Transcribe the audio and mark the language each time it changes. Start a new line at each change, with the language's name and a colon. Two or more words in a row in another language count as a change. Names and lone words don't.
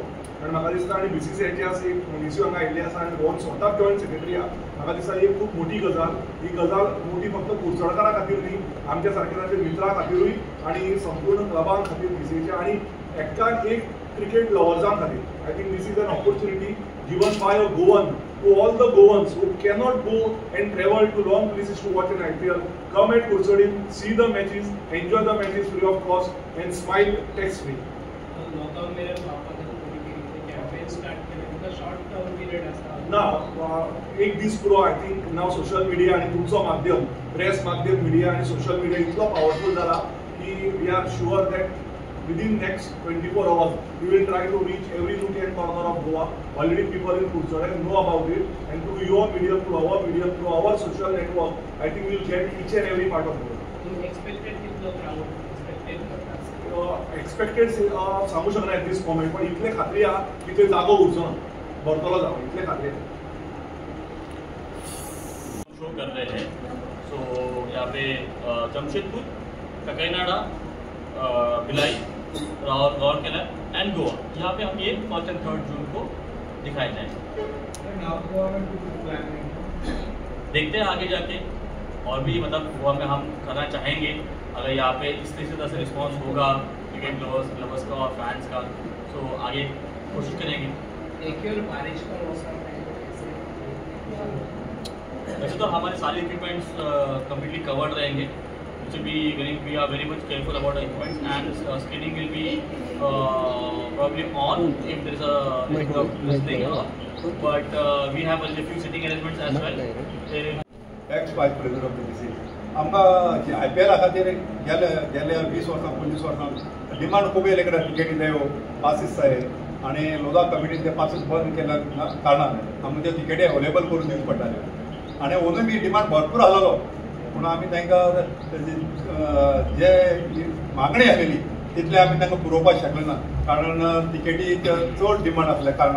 Konkani: कारण म्हाका दिसता आनी BCCIचे आज एक मनीस हांगा आयिल्ले आसा आनी गोवन स्वता जॉयंट सेक्रेटरी आहा, म्हाका दिसता ही खूब मोठी गजाल। ही गजाल मोठी फक्त कुडचडकारां खातीर न्ही, आमच्या सारके ताचे मित्रां खातीरूय आनी संपूर्ण क्लबां खातीर BCCIच्या आनी एक्कान एक
English: cricket lovers
Konkani: खातीर।
English: I think this is an opportunity given by a Goan to all the Goans who cannot go and travel to long places to watch an IPL. Come at Kursadim, see the matches, enjoy the matches free of cost and smile tax free.
Konkani: लॉकडाउन
Hindi: में वापस
English: campaign start
Konkani: केले तुमका
English: short term period
Konkani: आसा ना एक दीस पुरो
English: I think now social media
Konkani: आणि तुमचो माध्यम प्रेस माध्यम मिडिया आणि
English: social media
Konkani: इतलो पावरफुल जाला की
English: we are sure that within next 24 hours we will try to reach every nook and corner of Goa. Already people in Kurchade know about it, and through your medium, through our medium, through our social network, I think we will get each and every part of Goa.
Konkani: एक्सपेक्टेड कितलो क्राउड एक्सपेक्टेड सांगू शकना
English: at this moment,
Konkani: पण इतले खात्री आहा की थंय जागो उरचो ना, भरतलो जागो, इतले खात्री आहा।
Hindi: शो कर रहे हैं, सो यहाँ पे जमशेदपुर, ककाईनाडा, भिलाई, राउरकेला एंड गोवा, यहाँ पे हम ये 1st and 3rd जून को दिखाए जाएंगे। देखते हैं आगे जाके और भी मतलब गोवा में हम करना चाहेंगे, अगर यहाँ पे इस तरह से रिस्पॉन्स होगा
English: cricket lovers
Hindi: का और फैंस का, तो आगे कोशिश करेंगे। देखिए और बारिश का मौसम है, वैसे तो हमारे सारे
English: equipments completely covered
Hindi: रहेंगे,
English: we are very much careful about our equipment, and screening will be probably on if there is a listening, but we have a few sitting arrangements as well. Ex-vice president of the BCCI
Konkani: आमकां IPL खातीर गेल्या 20 वर्सां 25 वर्सां डिमांड खूब येयले कडे टिकेटी जायो, पासीस जाय, आनी लोधा कमिटीन ते पासीस बंद केल्या कारणान आमकां ते टिकेटी अवेलेबल करून दिवचे पडटाले, आनी अजून बी डिमांड भरपूर आसलो, पूण आमी तांकां जे मागणी आसलेली तितले आमी तांकां पुरोवपाक शकले ना, कारण टिकेटी चड डिमांड आसल्या कारणान।